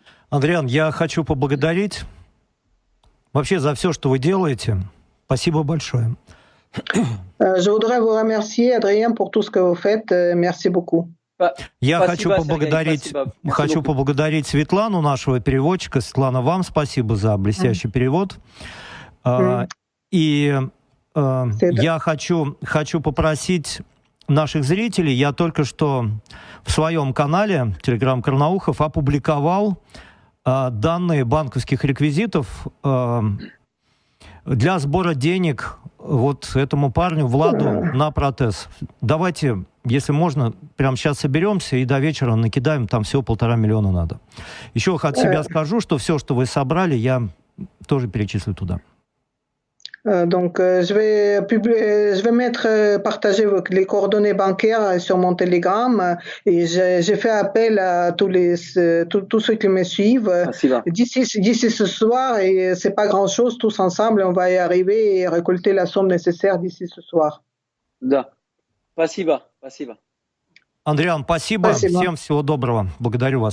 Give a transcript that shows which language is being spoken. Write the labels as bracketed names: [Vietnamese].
[Russian] Адриан, я хочу поблагодарить вообще за все, что вы делаете. Спасибо большое. [French] Je voudrais vous remercier, Adrien, pour tout ce que vous faites. Merci beaucoup. [Russian] Я хочу поблагодарить Светлану, нашего переводчика. Светлана, вам спасибо за блестящий перевод. И я хочу попросить наших зрителей. Я только что в своем канале Telegram Карнаухов опубликовал данные банковских реквизитов для сбора денег вот этому парню, Владу, на протез. Давайте, если можно, прямо сейчас соберемся и до вечера накидаем, там всего 1,5 миллиона надо. Еще от себя скажу, что все, что вы собрали, я тоже перечислю туда. [French] Donc, je vais partager les coordonnées bancaires sur mon Telegram et j'ai fait appel à tous ceux qui me suivent. D'ici ce soir, et c'est pas grand chose, tous ensemble, on va y arriver et récolter la somme nécessaire d'ici ce soir. [Russian] Да. Спасибо. Андриан, спасибо. Всем всего доброго. Благодарю вас.